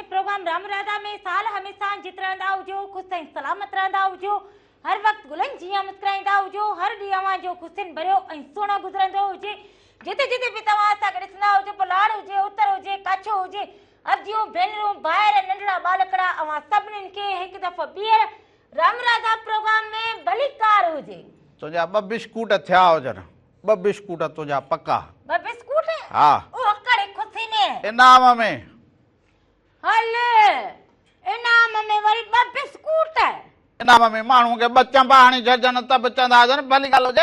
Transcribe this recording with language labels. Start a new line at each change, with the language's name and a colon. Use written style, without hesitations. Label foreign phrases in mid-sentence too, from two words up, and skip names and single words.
Sindhi: प्रोग्राम राम राधा में साल हमेशा जित रहंदा हुजो, खुश ऐं सलामत रहंदा हुजो, हर वक्त गुलनि जीअं मुस्कुराईंदा हुजो, हर ॾींहुं अव्हां जो ख़ुशियुनि भरियो ऐं सुहिणो गुज़रंदो हुजे। जिते जिते बि तव्हां असांखे ॾिसंदा हुजो, पलाड़ हुजे, उत्तर हुजे, कच्छ हुजे, अजियूं भेनरूं ॿाहिरि नंढड़ा बालकड़ा, अव्हां सभिनीनि खे हिकु दफ़ो ॿीहर राम राधा प्रोग्राम में भलीकार हुजे। तुंहिंजा 2 बिस्कुट थिया हुजनि, 2 बिस्कुट तुंहिंजा पका। 2 बिस्कुट? हा। उहो कड़े ख़ुशी में इनाम में। हल इनाम में वरी 2 बिस्कुट। इनाम में माण्हू खे 2 चंबा हणी छॾजनि त बि चवंदा हुजनि भली ॻाल्हि हुजे।